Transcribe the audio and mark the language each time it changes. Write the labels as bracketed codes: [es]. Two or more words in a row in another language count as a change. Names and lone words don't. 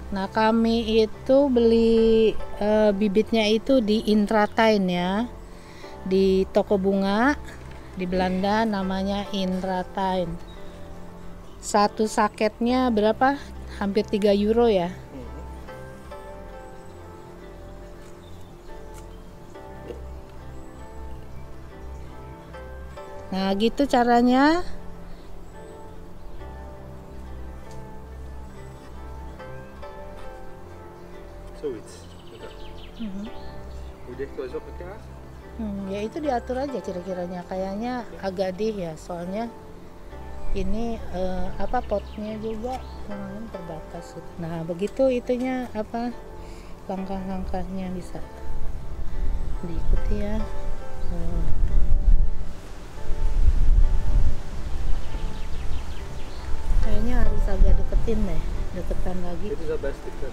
[id] Nah kami itu beli bibitnya itu di Intratuin ya, di toko bunga di Belanda namanya Intratuin. Satu saketnya berapa? Hampir 3 euro ya. Nah gitu caranya. [nl] Zoiets. Hoe dicht was op elkaar? [id] Ya itu diatur aja kira-kiranya. Kayaknya agak ya, soalnya ini apa potnya juga terbatas. Nah begitu itunya apa langkah-langkahnya bisa diikuti ya. Kayaknya harus agak deketin deh, deketan lagi. [nl] Dit is al best dekat.